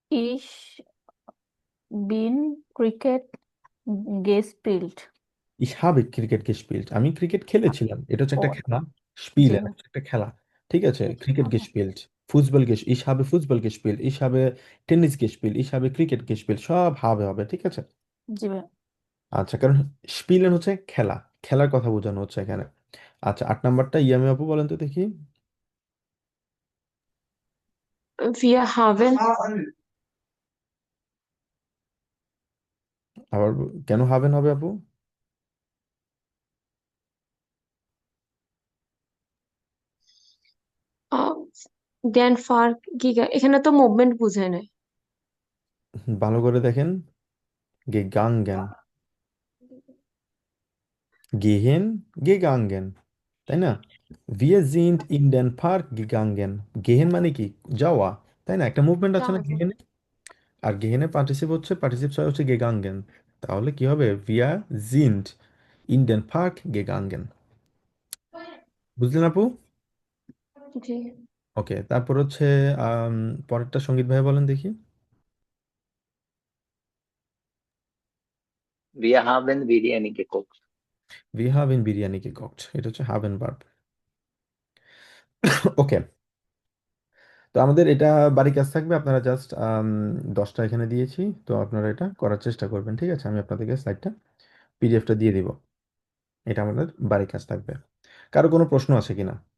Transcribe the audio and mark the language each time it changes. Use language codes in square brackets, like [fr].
[de] Ich bin Cricket gespielt. Ich habe ক্রিকেট gespielt, [bn] আমি cricket খেলেছিলাম, এটা হচ্ছে ও একটা খেলা। জি [de] স্পিলেন [bn] ভাই। একটা খেলা, ঠিক আছে? [de] ক্রিকেট gespielt, ফুটবল ich habe ফুটবল gespielt, ich habe টেনিস gespielt, ich habe ক্রিকেট gespielt, [bn] সব হবে হবে, ঠিক আছে? জি ভাই। আচ্ছা, কারণ স্পিলেন হচ্ছে খেলা, খেলার কথা বোঝানো হচ্ছে এখানে। আচ্ছা, 8 নাম্বারটা ইয়ামি আপু বলেন তো দেখি। [de] Wir haben [bn] আবার কেন হাবেন হবে আপু? আহ, [de] den Park [bn] এখানে তো মুভমেন্ট বুঝায় না। ভালো করে দেখেন, gegangen, gehen, gegangen। তাই না? [de] Wir sind in den Park gegangen. [bn] গেহেন মানে কি? যাওয়া, তাই না? একটা মুভমেন্ট আছে না যাওয়া যায়। গেহেনে? আর গেহেনের পার্টিসিপ হচ্ছে, পার্টিসিপ ছয় হচ্ছে gegangen। তাহলে কি হবে? [de] Wir sind in den Park gegangen। [bn] বুঝলেন আপু? জি। ওকে, তারপর হচ্ছে আম, পরেরটা সঙ্গীত ভাই বলেন দেখি। [de] Wir haben বিরিয়ানি gekocht। Wir haben বিরিয়ানি gekocht। [bn] এটা হচ্ছে haben verb। ওকে, তো আমাদের এটা বাড়ি কাজ থাকবে। আপনারা জাস্ট 10টা এখানে দিয়েছি, তো আপনারা এটা করার চেষ্টা করবেন, ঠিক আছে? আমি আপনাদেরকে স্লাইডটা, পিডিএফটা দিয়ে দিব। এটা আমাদের বাড়ি কাজ থাকবে। কারো কোনো প্রশ্ন আছে কিনা?